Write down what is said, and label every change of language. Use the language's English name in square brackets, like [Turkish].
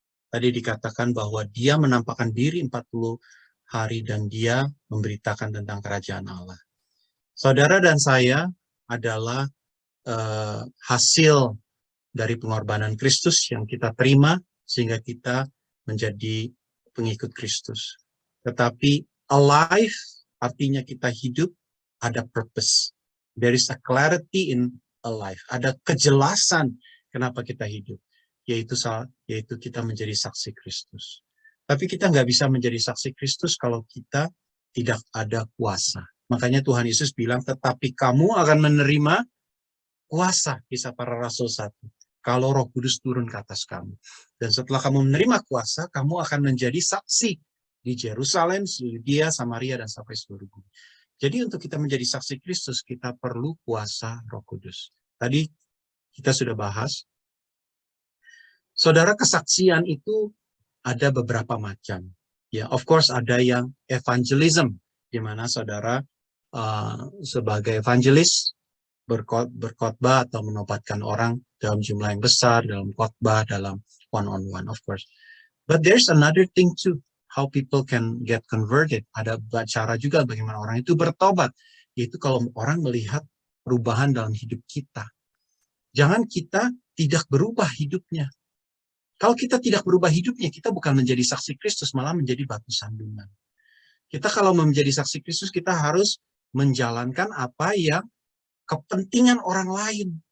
[Indonesian] Tadi dikatakan bahwa dia menampakkan diri 40 hari dan dia memberitakan tentang kerajaan Allah. Saudara dan saya adalah hasil dari pengorbanan Kristus yang kita terima sehingga kita menjadi pengikut Kristus. Tetapi alive artinya kita hidup, ada purpose. [English] There is a clarity in alive. [Indonesian] Ada kejelasan kenapa kita hidup. Yaitu kita menjadi saksi Kristus. Tapi kita nggak bisa menjadi saksi Kristus kalau kita tidak ada kuasa. Makanya Tuhan Yesus bilang, tetapi kamu akan menerima kuasa, Kisah Para Rasul 1. Kalau Roh Kudus turun ke atas kamu. Dan setelah kamu menerima kuasa, kamu akan menjadi saksi di Yerusalem, Yudea, Samaria, dan sampai seluruh bumi. Jadi untuk kita menjadi saksi Kristus, kita perlu kuasa Roh Kudus. Tadi kita sudah bahas. Saudara, kesaksian itu ada beberapa macam. Ya, [English] of course [Indonesian] ada yang evangelism, di mana saudara sebagai evangelis berkhotbah atau menobatkan orang dalam jumlah yang besar, dalam khotbah, dalam one-on-one, of course. [English] But there's another thing too, how people can get converted. [Indonesian] Ada cara juga bagaimana orang itu bertobat, yaitu kalau orang melihat perubahan dalam hidup kita. Jangan kita tidak berubah hidupnya. Kalau kita tidak berubah hidupnya, kita bukan menjadi saksi Kristus, malah menjadi batu sandungan. Kita kalau menjadi saksi Kristus, kita harus menjalankan apa yang kepentingan orang lain.